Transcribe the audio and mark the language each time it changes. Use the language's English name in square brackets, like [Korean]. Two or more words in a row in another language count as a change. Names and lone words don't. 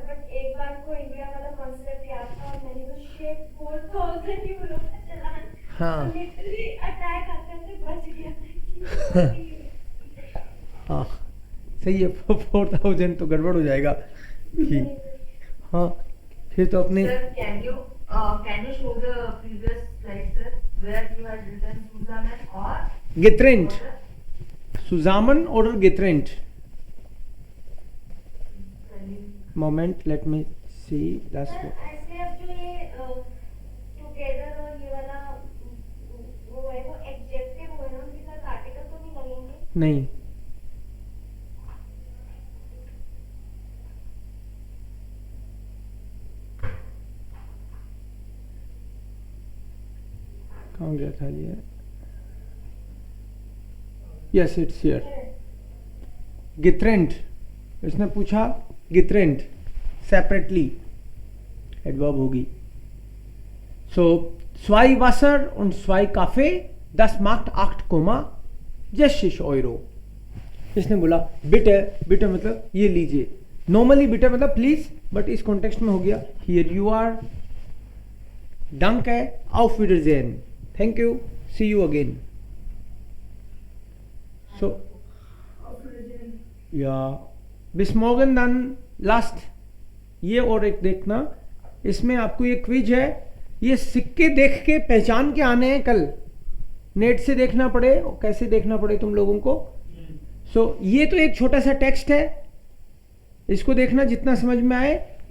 [Hindi] बट एक बार को इंडिया वाला कॉन्सेप्ट याद था और मैंने तो शेप 4,000 यूरो का चलान. हाँ. [English] literally attack [Hindi] आते बच गया. हाँ सही है. 4,000 तो गड़बड़ हो जाएगा. हाँ फिर तो अपने [English] Sir, can you show the previous slide, sir, where you had written Suzaman or गेथरेंट. order? [Hindi] सुजामन और गेथरेंट. [English] Can you- moment let me see that's [Hindi] सर ऐसे अब जो ये टुगेदर और ये वाला वो है वो एडजेक्टिव हो ना, उनके साथ आर्टिकल तो नहीं लगेंगे. नहीं. कहाँ गया था ये? [English] yes it's here. गिथरेंट. [Hindi] इसने पूछा गिथरेंट [English] separately adverb [Hindi] होगी. [German] so zwei Wasser und zwei Kaffee, das macht 8,60 Euro. [Hindi] इसने बोला बिटे. बिटे मतलब ये लीजिए. नॉर्मली बिटे मतलब प्लीज, बट इस कॉन्टेक्स्ट में हो गया [English] here you are. [German] danke, auf Wiedersehen, [English] thank you, see you again. [German] So या bis morgen dann last. [Hindi] ये और एक देखना, इसमें आपको ये क्विज है. ये सिक्के देख के पहचान के आने हैं कल. नेट से देखना पड़े और कैसे देखना पड़े तुम लोगों को. सो ये तो एक छोटा सा टेक्स्ट है, इसको देखना जितना समझ में आए.